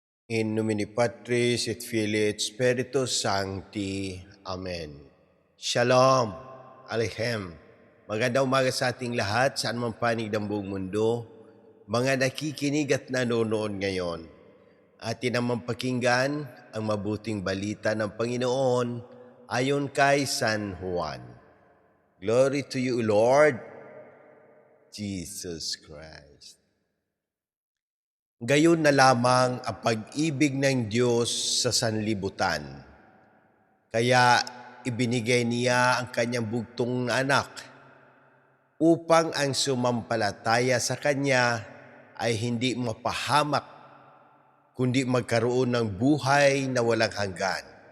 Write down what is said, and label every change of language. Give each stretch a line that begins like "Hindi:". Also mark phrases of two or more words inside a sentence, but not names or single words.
Latin: In nomine Patris et Filii et Spiritus Sancti.
Hebrew: Amen. Shalom. Aleichem.
Filipino: Magandang umaga sa ating lahat, saan man panig ng buong mundo. Mga nakikinig at nanonood ngayon. Atin naman pakinggan ang mabuting balita ng Panginoon ayon kay San Juan.
English: Glory to you, Lord Jesus Christ.
Filipino: Gayon na lamang ang pag-ibig ng Diyos sa sanlibutan. Kaya ibinigay niya ang kanyang bugtong na anak upang ang sumampalataya sa kanya ay hindi mapahamak kundi magkaroon ng buhay na walang hanggan.